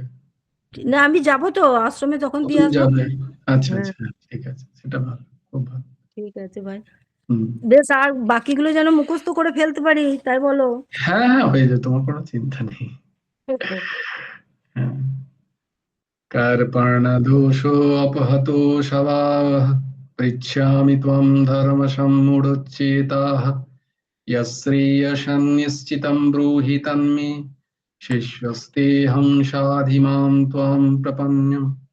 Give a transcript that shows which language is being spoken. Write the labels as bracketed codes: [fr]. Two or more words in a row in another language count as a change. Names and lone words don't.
[bn] না আমি যাবো তো আশ্রমে, তখন দিয়ে তুমি আসবো। যাবে? আচ্ছা হ্যাঁ আচ্ছা, ঠিক আছে, সেটা ভালো, খুব ভালো। ঠিক আছে ভাই। বেশ, আর বাকিগুলো যেন মুখস্থ করে ফেলতে পারি, তাই বলো। হ্যাঁ হ্যাঁ, হয়ে যাবে, তোমার কোনো চিন্তা নেই। হ্যাঁ। [sa] कर्पणदोषोऽपहतो शवावः पृच्छामि त्वं धर्मसम्मूढचेताः यश्रेयसन्निश्चितं ब्रूहि तन्मे शिष्यस्तेऽहं साधिमां त्वां प्रपन्नम्